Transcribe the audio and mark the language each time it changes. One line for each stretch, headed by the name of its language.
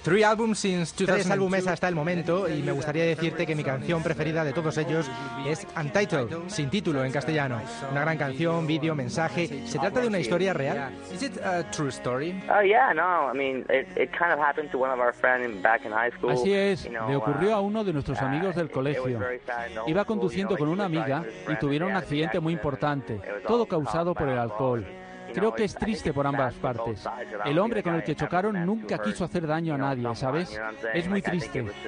English: 3 albums since 2002.
Spanish: 3 álbumes hasta el momento y me gustaría decirte que mi canción preferida de todos ellos es Untitled, sin título en castellano. Una gran canción, vídeo, mensaje. ¿Se trata de una historia real?
English: Is it a true story? Oh yeah, no. I mean, it kind of happened to one of our friends back in high school.
Spanish: Así es. Le ocurrió a uno de nuestros amigos del colegio. Iba conduciendo con una amiga y tuvieron un accidente muy importante, todo causado por el alcohol. Creo que es triste por ambas partes. El hombre con el que chocaron nunca quiso hacer daño a nadie, ¿sabes? Es muy triste.